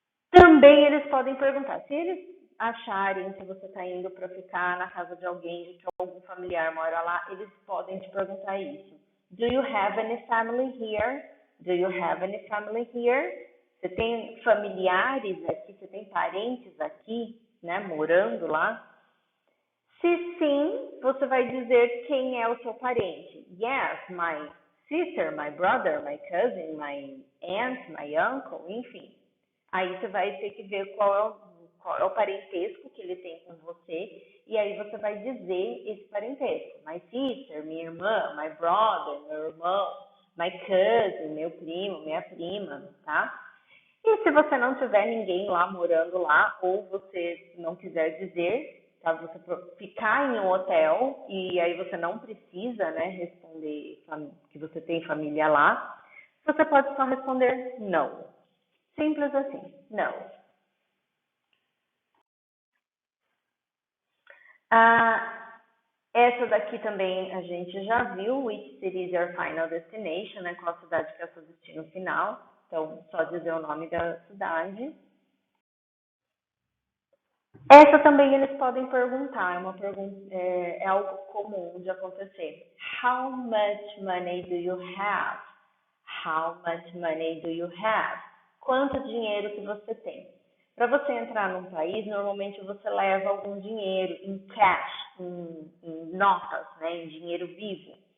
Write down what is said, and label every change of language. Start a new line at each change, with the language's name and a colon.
Portuguese: Também eles podem perguntar. Se eles acharem que você está indo para ficar na casa de alguém, que algum familiar mora lá, eles podem te perguntar isso.
English: Do you have any family here? Do you have any family here?
Portuguese: Você tem familiares aqui? Você tem parentes aqui, né, morando lá? Se sim, você vai dizer quem é o seu parente.
English: Yes, my sister, my brother, my cousin, my aunt, my uncle, enfim.
Portuguese: Aí você vai ter que ver qual é o parentesco que ele tem com você, e aí você vai dizer esse parentesco.
English: My sister,
Portuguese: minha irmã,
English: my brother,
Portuguese: meu irmão,
English: my cousin,
Portuguese: meu primo, minha prima, tá? E se você não tiver ninguém lá morando lá, ou você não quiser dizer, tá? Você ficar em um hotel e aí você não precisa, né, responder que você tem família lá, você pode só responder não. Simples assim, não. Ah, essa daqui também a gente já viu,
English: which city is your final destination,
Portuguese: né? Qual cidade que é o seu destino final. Então, só dizer o nome da cidade. Essa também eles podem perguntar, é algo comum de acontecer.
English: How much money do you have? How much money do you have?
Portuguese: Quanto dinheiro que você tem? Para você entrar num país, normalmente você leva algum dinheiro em cash, em notas, né, em dinheiro vivo.